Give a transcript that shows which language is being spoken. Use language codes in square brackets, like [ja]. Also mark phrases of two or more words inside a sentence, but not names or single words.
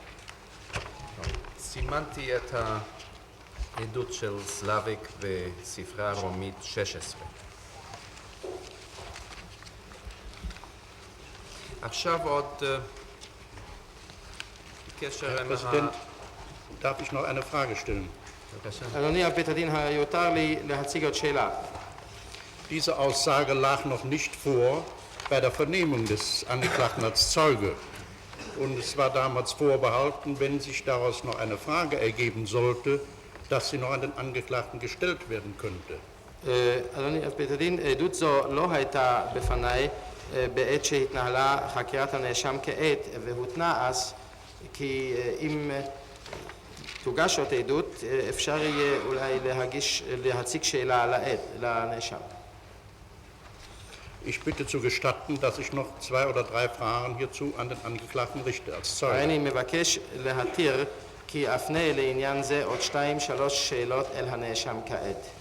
[he] סימנתי את העדות של סלאביק בספרי הרומית 16. עכשיו עוד בקשר [de] Herr [he] עם [de] Präsident, darf ich noch eine Frage stellen? [he] אדוני בית הדין, יותר לי להציג עוד שאלה. [de] Diese Aussage lag noch nicht vor bei der Vernehmung des Angeklagten als Zeuge. Und es war damals vorbehalten, wenn sich daraus noch eine Frage ergeben sollte, dass sie noch an den Angeklagten gestellt werden könnte. [he] אדוני בית הדין, עדות זו לא הייתה בפניי בעת שהתנהלה חקירת הנאשם כעת, והותנה אז כי אם תוגש עוד עדות אפשר יהיה אולי להציג שאלה על העד, לנאשם. [de] Ich bitte zu gestatten, dass ich noch 2 oder 3 Fragen hierzu an den Angeklagten richte als Zeuge. [he] אני מבקש להתיר כי אפנה לעניין זה עוד 2-3 שאלות אל הנאשם כעת.